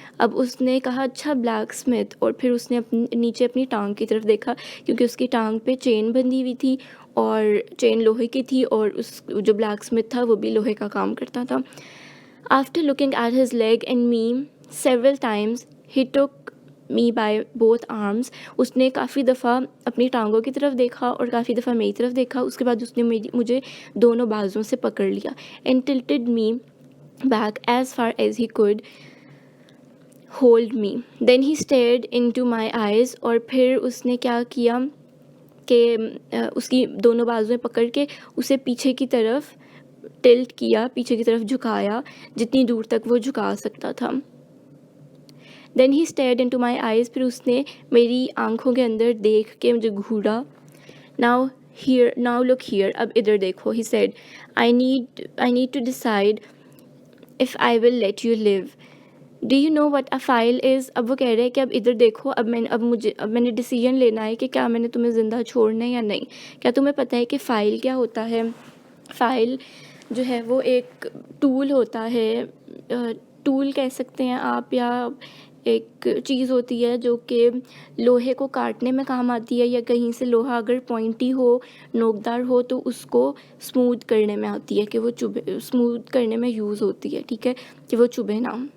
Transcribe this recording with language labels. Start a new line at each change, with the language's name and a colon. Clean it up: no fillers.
Urdu: اب اس نے کہا اچھا بلیک اسمتھ, اور پھر اس نے نیچے اپنی ٹانگ کی طرف دیکھا, کیونکہ اس کی ٹانگ پہ چین بندھی ہوئی تھی اور چین لوہے کی تھی, اور اس جو بلیک اسمتھ تھا وہ بھی لوہے کا کام کرتا تھا.
English: after looking at his leg and me several times he took me by both arms,
Urdu: اس نے کافی دفعہ اپنی ٹانگوں کی طرف دیکھا
English: اور کافی دفعہ میری طرف دیکھا.
Urdu: اس کے بعد اس نے مجھے دونوں بازوں سے پکڑ لیا.
English: And tilted me back as far as he could hold me. Then he stared into my eyes,
Urdu: اور پھر اس نے کیا کیا کہ اس کی دونوں بازویں پکڑ کے اسے پیچھے کی طرف ٹلٹ کیا, پیچھے کی طرف جھکایا جتنی دور تک وہ جھکا سکتا تھا.
English: Then he stared into my eyes,
Urdu: پھر اس نے میری آنکھوں کے اندر دیکھ کے مجھے گھورا.
English: Now look here,
Urdu: اب ادھر دیکھو.
English: He said, I need to decide if I will let you live. Do you know what a file is?
Urdu: اب وہ کہہ رہے ہیں کہ اب ادھر دیکھو, اب میں نے ڈیسیژن لینا ہے کہ کیا میں نے تمہیں زندہ چھوڑنا ہے یا نہیں. کیا تمہیں پتہ ہے کہ فائل کیا ہوتا ہے؟ فائل جو ہے وہ ایک ٹول ہوتا ہے, ٹول کہہ سکتے ہیں آپ, یا ایک چیز ہوتی ہے جو کہ لوہے کو کاٹنے میں کام آتی ہے, یا کہیں سے لوہا اگر پوائنٹی ہو, نوکدار ہو, تو اس کو اسموتھ کرنے میں آتی ہے, کہ وہ چبھے, اسموتھ کرنے میں یوز ہوتی ہے, ٹھیک ہے, کہ وہ چبھے نہ.